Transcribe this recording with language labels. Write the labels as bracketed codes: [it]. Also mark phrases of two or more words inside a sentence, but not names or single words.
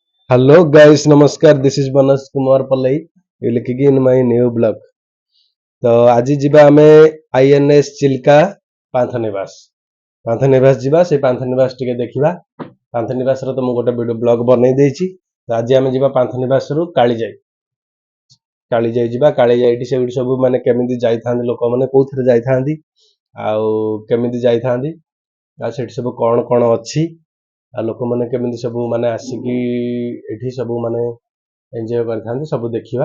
[en] Hello guys, namaskar. This is Manas Kumar Pallai. You looking in my new blog. [or] तो आज ଯିବା ଆମେ INS ଚିଲ୍କା ପାନ୍ଥନିବାସ ପାନ୍ଥନିବାସ ଯିବା ସେ ପାନ୍ଥନିବାସ ଟିକେ ଦେଖିବା। ପାନ୍ଥନିବାସର ତ ମୁଁ ଗୋଟେ ଭିଡିଓ ବ୍ଲଗ ବନେଇ ଦେଇଛି। ତ ଆଜି ଆମେ ଯିବା ପାନ୍ଥନିବାସରୁ କାଳିଜାଇ ଯିବା। କାଳିଜାଇଠି ସେଠି ସବୁ ମାନେ କେମିତି ଯାଇଥାନ୍ତି ଲୋକମାନେ କୋଉଥିରେ ଯାଇଥାନ୍ତି ଆଉ କେମିତି ଯାଇଥାନ୍ତି ଆଉ ସେଠି ସବୁ କଣ କଣ ଅଛି ଆଉ ଲୋକମାନେ କେମିତି ସବୁ ମାନେ ଆସିକି ଏଠି ସବୁ ମାନେ ଏନ୍ଜୟ କରିଥାନ୍ତି ସବୁ ଦେଖିବା।